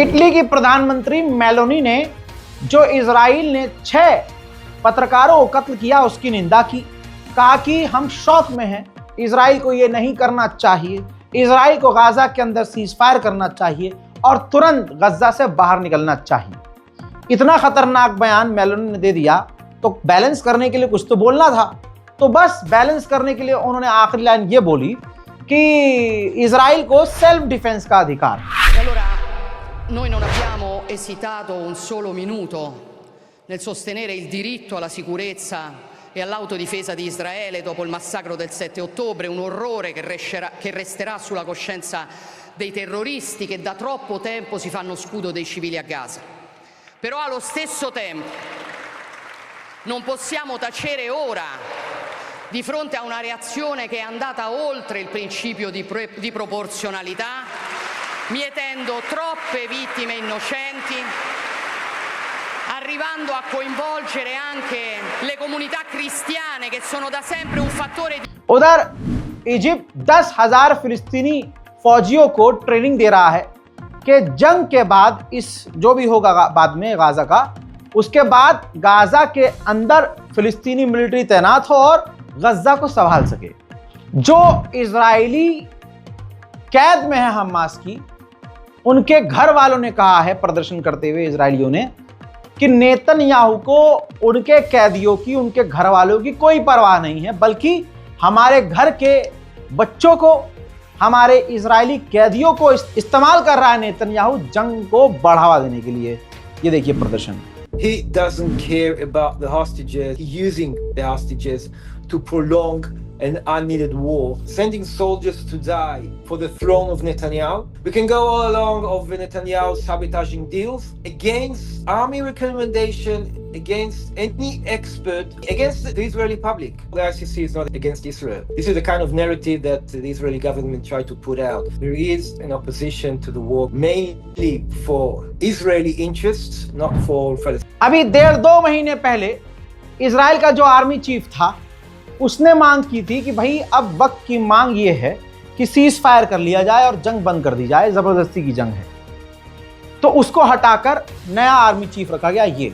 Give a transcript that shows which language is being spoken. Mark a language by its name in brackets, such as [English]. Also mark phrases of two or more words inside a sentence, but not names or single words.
[Hindi] इटली की प्रधानमंत्री मेलोनी ने जो इजराइल ने 6 पत्रकारों को कत्ल किया उसकी निंदा की, कहा कि हम शौक में हैं, इजराइल को यह नहीं करना चाहिए, इजराइल को गाजा के अंदर सीजफायर करना चाहिए और तुरंत गजा से बाहर निकलना चाहिए। इतना खतरनाक बयान मेलोनी ने दे दिया तो बैलेंस करने के लिए कुछ तो बोलना था। तो बस बैलेंस करने के लिए उन्होंने आखिरी लाइन ये बोली कि इजराइल को [English] self defense [Hindi] का अधिकार। [Italian] Allora, noi non abbiamo esitato un solo minuto nel sostenere il diritto alla sicurezza e all'autodifesa di Israele dopo il massacro del 7 ottobre, un orrore che resterà sulla coscienza dei terroristi che da troppo tempo si fanno scudo dei civili a Gaza. Però allo stesso tempo non possiamo tacere ora di fronte a una reazione che è andata oltre il principio di proporzionalità, mietendo troppe vittime innocenti, arrivando a coinvolgere anche le comunità cristiane che sono da sempre un fattore di... [Hindi] उधर इजिप्ट 10,000 फिलिस्तीनी फौजियों को ट्रेनिंग दे रहा है कि जंग के बाद, इस जो भी होगा बाद में गाजा का, उसके बाद गाजा के अंदर फिलिस्तीनी मिलिट्री तैनात हो और गजा को संभाल सके। जो इजरायली कैद में है हमास की, उनके घर वालों ने कहा है प्रदर्शन करते हुए इजरायलियों ने कि नेतन्याहू को उनके कैदियों की, उनके घर वालों की कोई परवाह नहीं है, बल्कि हमारे घर के बच्चों को, हमारे इजरायली कैदियों को इस्तेमाल कर रहा है नेतन्याहू जंग को बढ़ावा देने के लिए। ये देखिए प्रदर्शन। [English] He doesn't care about the hostages. He's using the hostages to prolong an unneeded war, sending soldiers to die for the throne of Netanyahu. We can go all along of Netanyahu sabotaging deals against army recommendation, against any expert, against the Israeli public. The ICC is not against Israel. This is the kind of narrative that the Israeli government tried to put out. There is an opposition to the war, mainly for Israeli interests, not for Palestine. [Hindi] अभी 1.5-2 महीने पहले इजराइल का जो आर्मी चीफ था उसने मांग की थी कि भाई अब वक्त की मांग ये है कि [English] cease fire [Hindi] कर लिया जाए और जंग बंद कर दी जाए, जबरदस्ती की जंग है। तो उसको हटाकर नया आर्मी चीफ रखा गया ये।